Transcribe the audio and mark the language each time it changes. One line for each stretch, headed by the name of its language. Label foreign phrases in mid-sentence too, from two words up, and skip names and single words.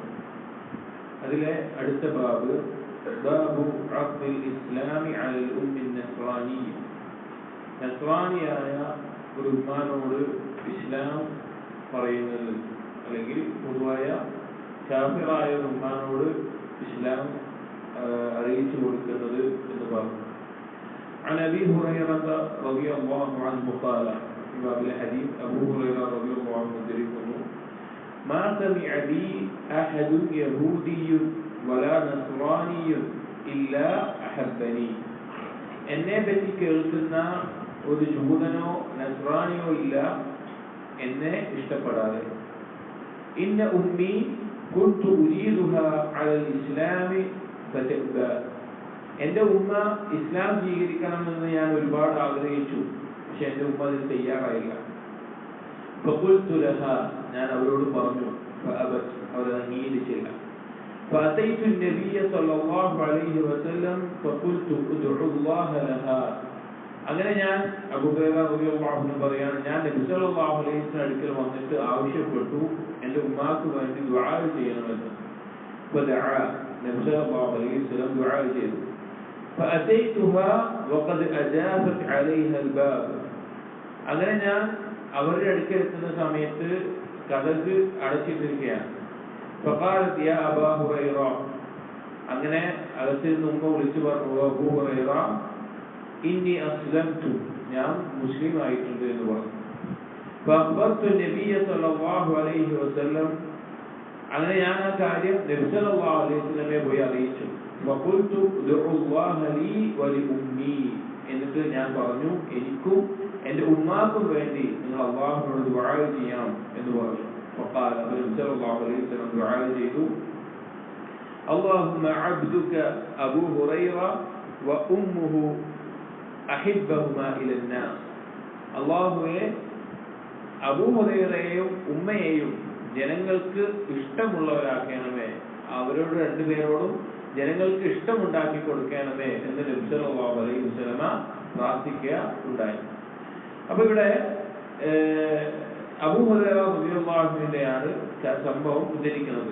Malayalam: അതിലെ അടുത്ത ബാബ്
Arabic: باب عقد الإسلام على الأم النصرانية.
Malayalam: നസ്റാനിയായ ഒരു ഉമ്മാനോട് ഇസ്ലാം പറയുന്നത്, അല്ലെങ്കിൽ പൊതുവായ കാഫിറായ ഒരു ഉമ്മാനോട് ഇസ്ലാം അറിയിച്ചു കൊടുക്കുന്നത് എന്ന് പറഞ്ഞു.
Arabic: عن أبي هريرة رضي الله عنه قال في باب الحديث أبو هريرة رضي الله عنه ذكره ما سمع بي أحد يهودي ولا نصراني إلا أحبني.
Malayalam: എന്നെ പറ്റി കേൾക്കുന്ന ഒരു ജൂതനോ നസ്രാനിയോ ഇല്ല എന്നെ ഇഷ്ടപ്പെടാതെ.
Arabic: إن أمي كنت أريدها على الإسلام فتأبى.
Malayalam: എൻ്റെ ഉമ്മ ഇസ്ലാം സ്വീകരിക്കണമെന്ന് ഞാൻ ഒരുപാട് ആഗ്രഹിച്ചു, പക്ഷെ എൻ്റെ ഉമ്മ അതിന് തയ്യാറായില്ല.
Arabic: فقلت لها,
Malayalam: ഞാൻ അവരോട് പറഞ്ഞു. ഫഅബത്, അവർ അംഗീകരിച്ചില്ല.
Arabic: فأتيت النبي صلى الله عليه وسلم فقلت ادعو الله لها.
Malayalam: അങ്ങനെ ഞാൻ അബൂ ഹുറൈറ
Arabic: رضي الله عنه
Malayalam: പറയാണ്, ഞാൻ നബി
Arabic: صلى الله عليه وسلم
Malayalam: അടുക്കൽ വന്നിട്ട് ആവശ്യപ്പെട്ടു എൻ്റെ ഉമ്മാക്ക് വേണ്ടി ദുആ ചെയ്യണമെന്ന്. ഫദഅ, നബി
Arabic: صلى الله عليه وسلم
Malayalam: ദുആ ചെയ്തു.
Arabic: فأتيتها وقد أجابت عليها الباب.
Malayalam: അങ്ങനെ ഞാൻ അവരുടെ അടുക്കൽ എത്തുന്ന സമയത്ത് കതക് അടച്ചിട്ടിരിക്കുകയാണ്.
Arabic: فقالت يا أبا هريرة.
Malayalam: അങ്ങനെ അകത്തിൽ നിന്ന് ഉമ്മ വിളിച്ചു പറഞ്ഞു, അബൂ ഹുറൈറ
Arabic: إني أسلمت,
Malayalam: ഞാൻ മുസ്ലിം ആയിട്ടുണ്ട് എന്ന് പറഞ്ഞു.
Arabic: فأخبرت النبي صلى الله عليه وسلم.
Malayalam: അങ്ങനെ ഞാൻ ആ കാര്യം നബി
Arabic: صلى الله عليه وسلم
Malayalam: പോയി അറിയിച്ചു.
Arabic: فقلت ادعوا الله لي ولأمي.
Malayalam: എന്നിട്ട് ഞാൻ പറഞ്ഞു, എനിക്കും എൻ്റെ ഉമ്മാക്കും വേണ്ടി നിങ്ങൾ അല്ലാഹുവിനോട് ദുആ ചെയ്യണം എന്ന് പറഞ്ഞു.
Arabic: وقال النبي صلى الله عليه وسلم
Malayalam: ദുആ ചെയ്തു,
Arabic: اللهم عبدك أبو هريرة وأمه أحبهما إلى الناس.
Malayalam: അല്ലാഹുവേ, അബൂ ഹുറൈറയെയും ഉമ്മയെയും ജനങ്ങൾക്ക് ഇഷ്ടമുള്ളവരാക്കണമേ, അവരോട് രണ്ടുപേരോടും ജനങ്ങൾക്ക് ഇഷ്ടമുണ്ടാക്കി കൊടുക്കണമേ എന്ന് നബി
Arabic: صلى الله عليه وسلم
Malayalam: പ്രാർത്ഥിക്കുക ഉണ്ടായി. അപ്പൊ ഇവിടെ അബൂ ഹുറൈറ
Arabic: رضي الله عنه
Malayalam: സംഭവം ഉദ്ധരിക്കുന്നത്.